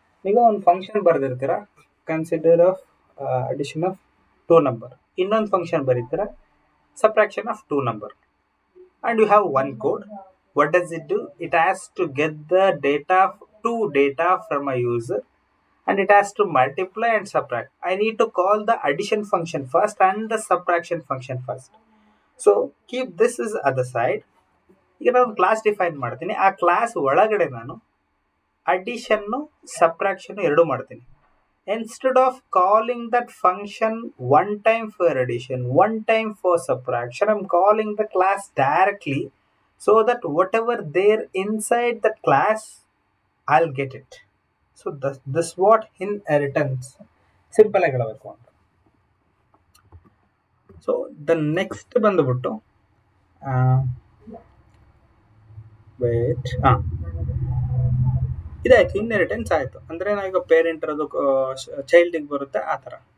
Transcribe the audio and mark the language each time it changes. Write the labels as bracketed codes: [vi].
[kn] ಈಗ ಒಂದು function ಬರೆದಿರ್ತೀರಾ, consider of addition of 2 number. ಇನ್ನೊಂದು function ಬರೀತೀರಾ, subtraction of 2 number. [en] And you have one code. What does it do? It has to get the two data from a user, and it has to multiply and subtract. I need to call the addition function first and the subtraction function first. So keep this is other side. [kn] ಈಗ ನಾನು class define ಮಾಡ್ತೀನಿ. ಆ class ಒಳಗಡೆ ನಾನು ಅಡಿಷನ್ನು subtraction ಎರಡು ಮಾಡ್ತೀನಿ. [en] Instead of calling that function one time for addition, one time for subtraction, I'm calling the class directly so that whatever there inside that class, I'll get it. So this what inheritance. [kn] Simple ಆಗಿ ಹೇಳಬೇಕು ಅಂತ. So the next ಬಂದುಬಿಟ್ಟು wait ಇದಾಯ್ತು, inheritance ಆಯಿತು. ಅಂದರೆ ನಾವೀಗ parent ಇರೋದು ಚೈಲ್ಡಿಗೆ ಬರುತ್ತೆ ಆ ಥರ.